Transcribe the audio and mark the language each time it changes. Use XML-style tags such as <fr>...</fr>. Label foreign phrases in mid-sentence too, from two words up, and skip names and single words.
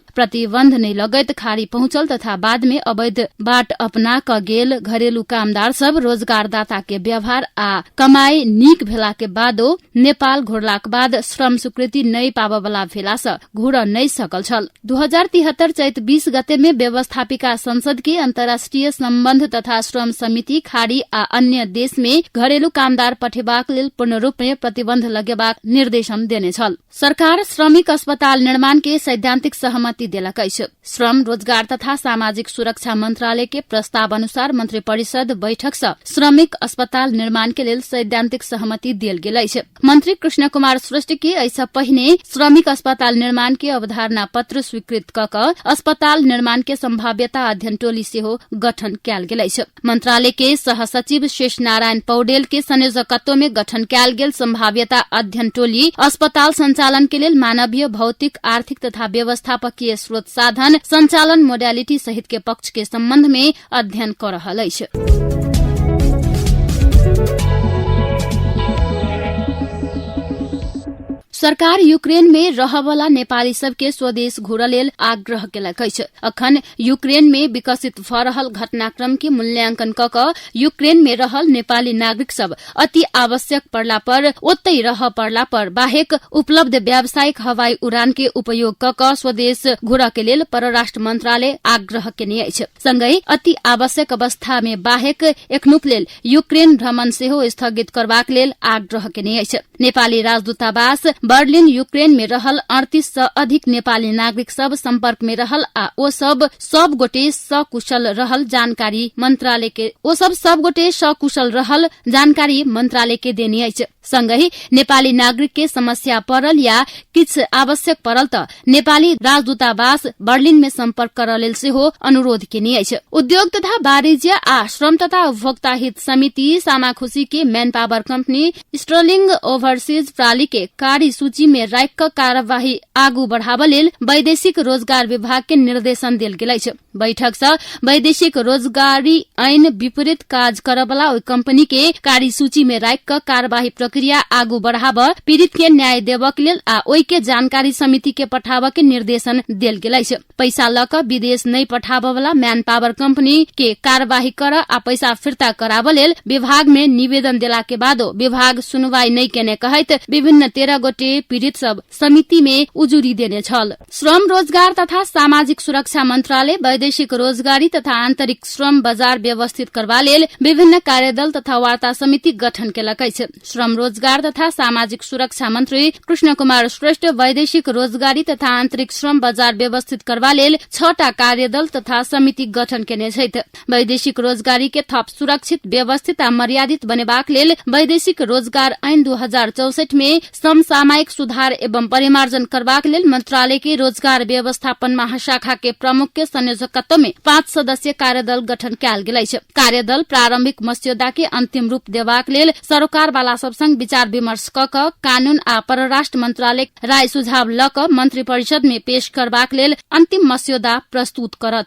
<mai>प्रतिबंध नै लगैत खारी पहुंचल तथा बाद में अवैध बाट अपना क गेल घरेलू कामदार सब रोजगारदाता के व्यवहार आ कमाई नीक भेला के बादो नेपाल घुरलाक बाद श्रम स्वीकृति नै पाबय वाला भेला सँ घुर नै सकल छल। 2073 चैत 20 गते में व्यवस्थापिका संसद के अंतर्राष्ट्रीय सम्बन्ध तथा श्रम समिति खाड़ी आ अन्य देश में घरेलू कामदार पठेबाक लेल पूर्ण रूप में प्रतिबंध लगेबाक निर्देशन देने छल। सरकार श्रमिक अस्पताल निर्माण के सैद्धांतिक सहमति देलक अछि। श्रम रोजगार तथा सामाजिक सुरक्षा मंत्रालय के प्रस्ताव अनुसार मंत्री परिषद बैठक सँ श्रमिक अस्पताल निर्माण के लेल सैद्धांतिक सहमति दियल गेल अछि। मंत्री कृष्ण कुमार श्रेष्ठ के ऐसा पहिने श्रमिक अस्पताल निर्माण के अवधारणा पत्र स्वीकृत कक अस्पताल निर्माण के संभाव्यता अध्ययन टोली सेहो गठन कयल गेल अछि। मंत्रालय के सह सचिव शेष नारायण पौडेल के संयोजकत्व में गठन कयल गेल संभाव्यता अध्ययन टोली अस्पताल संचालन के लेल मानवीय भौतिक आर्थिक तथा व्यवस्थापकीय स्रोत साधन संचालन मोडालिटी सहित के पक्ष के संबंध में अध्ययन कर रहल अछि। सरकार यूक्रेन में रहवला नेपाली सबके स्वदेश घुर लेल आग्रह केलक अछि। अखन यूक्रेन में विकसित भ रहल घटनाक्रम के मूल्यांकन कक यूक्रेन में रहल नेपाली नागरिक सब अति आवश्यक पड़ला पर ओतै रह पड़ला पर बाहेक उपलब्ध व्यावसायिक हवाई उड़ान के उपयोग कक स्वदेश घुर के लेल परराष्ट्र मंत्रालय आग्रह केने अछि। संगै अति आवश्यक अवस्था में बाहेक एखनुक लेल यूक्रेन भ्रमण सेहो स्थगित करबाक लेल आग्रह केने अछि। नेपाली राजदूतावास बर्लिन यूक्रेन में रहल 38 से अधिक नेपाली नागरिक सब संपर्क में रहल आ ओ सब गोटे सकुशल रहल जानकारी मंत्रालय के देने अछि। सँगै नेपाली नागरिक के समस्या परल या किछ आवश्यक परल त नेपाली राजदूतावास बर्लिन में सम्पर्क करलेल सेहो अनुरोध केनी अछि। उद्योग तथा वाणिज्य आ श्रम तथा उपभोक्ता हित समिति सामाखुशी के</mai> <en>man power</en> <mai>कंपनी स्टर्लिंग ओभरसीज प्राली के कारी सूची में राख क कार्यवाही आगू बढ़ाव लेल वैदेशिक रोजगार विभाग के निर्देशन देल गेल अछि। बैठक से वैदेशिक रोजगारी ऐन विपरीत काज करवला ओई कंपनी के कारी सूची में राख क कार्यवाही प्रक्रिया आगू बढ़ाव, पीड़ित के न्याय देवक लेल आ ओई के जानकारी समिति के पठाव के निर्देशन देल गेल अछि। पैसा लक विदेश नहीं पठावला</mai> <en>man power</en> <mai>कंपनी के कार्यवाही कर आ पैसा फिर्ता कराव लेल विभाग में निवेदन देला के बादो विभाग सुनवाई नहीं केने कहैत विभिन्न 13 गोटे पीड़ित सब समिति में उजुरी देने छल। श्रम रोजगार तथा सामाजिक सुरक्षा मंत्रालय वैदेशिक रोजगारी तथा आंतरिक श्रम बाजार व्यवस्थित करबा लेल विभिन्न कार्यदल तथा वार्ता समिति गठन केलक अछि। श्रम रोजगार तथा सामाजिक सुरक्षा मंत्री कृष्ण कुमार श्रेष्ठ वैदेशिक रोजगारी तथा आंतरिक श्रम बाजार व्यवस्थित करबा लेल 6टा कार्यदल तथा समिति गठन केने छथि। वैदेशिक रोजगारी के थप सुरक्षित, व्यवस्थित आ मर्यादित बनेबाक लेल वैदेशिक रोजगार ऐन 2064 में समसामयिक सुधार एवं परिमार्जन करबाक लेल मंत्रालय के रोजगार व्यवस्थापन महाशाखा के प्रमुख के संयोजकत्व में 5 सदस्यीय कार्यदल गठन कयल गेल अछि। कार्यदल प्रारंभिक मस्यौदा के अंतिम रूप देबाक लेल सरोकार वाला सब संग विचार विमर्श क कानून आ परराष्ट्र मंत्रालय राय सुझाव ल क मंत्री परिषद में पेश करबाक लेल अंतिम मस्यौदा प्रस्तुत करत।</mai>